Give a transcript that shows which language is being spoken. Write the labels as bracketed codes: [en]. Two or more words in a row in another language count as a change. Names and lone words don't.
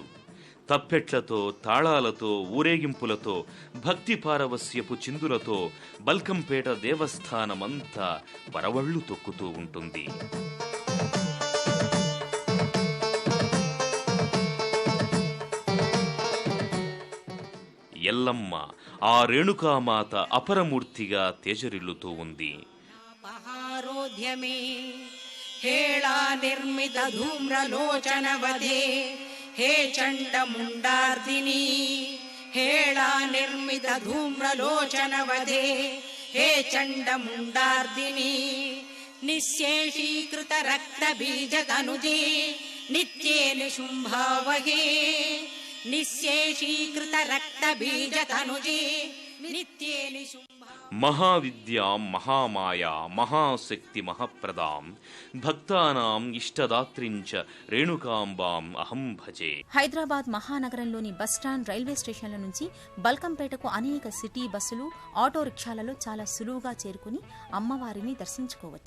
[te] తప్పెట్లతో, తాళాలతో, ఊరేగింపులతో, భక్తి పారవస్యపు చిందులతో బల్కంపేట దేవస్థానమంతా పరవళ్లు తొక్కుతూ ఉంటుంది. ఎల్లమ్మ ఆ రేణుకామాత అపరమూర్తిగా తేజరిల్లుతూ ఉంది. [sa] हेला निर्मित धूम्रलोचनवधे हे चण्डमुण्डार्दिनी हेला निर्मित धूम्रलोचनवधे हे चण्डमुण्डार्दिनी निःशेषीकृत रक्तबीजतनुजे नित्ये निशुम्भावहे निःशेषीकृत रक्तबीजतनुजे नित्ये निशुम्भावहे మహావిద్యాం మహామాయా మహాశక్తి మహాప్రదాం భక్తానాం ఇష్టదాత్రించ రేణుకాంబాం అహం భజే. [te] హైదరాబాద్ మహానగరంలోని బస్టాండ్, రైల్వే స్టేషన్ల నుంచి బల్కంపేటకు అనేక సిటీ బస్సులు, ఆటో రిక్షాలలో చాలా సులువుగా చేరుకుని అమ్మవారిని దర్శించుకోవచ్చు.